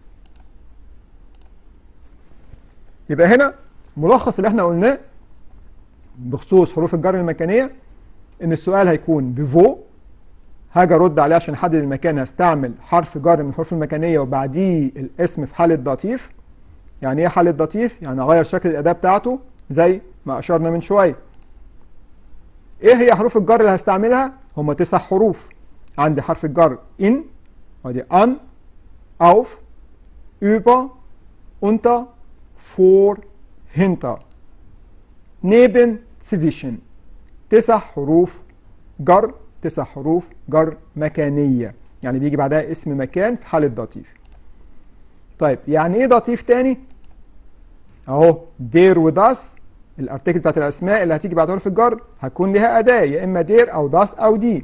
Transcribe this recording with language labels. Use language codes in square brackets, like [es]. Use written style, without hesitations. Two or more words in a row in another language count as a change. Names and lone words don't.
[ar] يبقى هنا ملخص اللي احنا قلناه بخصوص حروف الجر المكانية ان السؤال هيكون بفو، هاجي ارد عليه عشان احدد المكان هستعمل حرف جر من الحروف المكانية وبعديه الاسم في حالة داتيف. يعني ايه حالة داتيف؟ يعني اغير شكل الاداة بتاعته زي ما اشرنا من شوية. ايه هي حروف الجر اللي هستعملها؟ هم 9 حروف. عندي حرف الجر ان، ودي ان، [de] auf, über, unter, vor, hinter, neben, zwischen. [ar] 9 حروف جر، 9 حروف جر مكانية، يعني بيجي بعدها اسم مكان في حالة داتيف. طيب يعني ايه داتيف تاني؟ اهو دير وداس الارتكل بتاعت الاسماء اللي هتيجي بعد حروف الجر هتكون لها اداة يا اما دير او داس او دي.